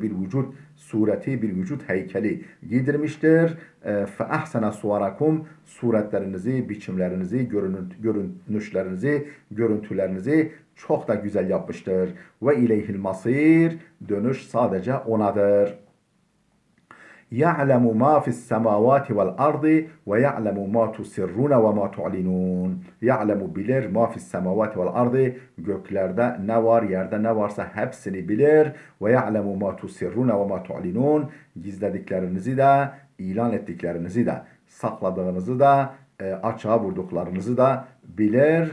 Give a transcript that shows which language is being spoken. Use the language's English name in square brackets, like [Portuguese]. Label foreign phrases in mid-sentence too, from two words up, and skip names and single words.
[Turkish] Bir vücut sureti, bir vücut heykeli giydirmiştir. [Arabic] فأحسن صوركم, [Turkish] suretlerinizi, biçimlerinizi, görünüşlerinizi, görüntülerinizi çok da güzel yapmıştır. [Arabic] وإليه المصير, [Turkish] dönüş sadece O'nadır. [Arabic] يعلم ما في السماوات والأرض ويعلم ما تسرون وما تعلنون. [Turkish] يعلم bilir [Arabic] ما في السماوات والأرض, [Turkish] göklerde ne var, yerde ne varsa hepsini bilir. [Arabic] ويعلم ما تسرون وما تعلنون, [Turkish] gizlediklerinizi de, ilan ettiklerinizi de, sakladığınızı da, açığa vurduklarınızı da bilir.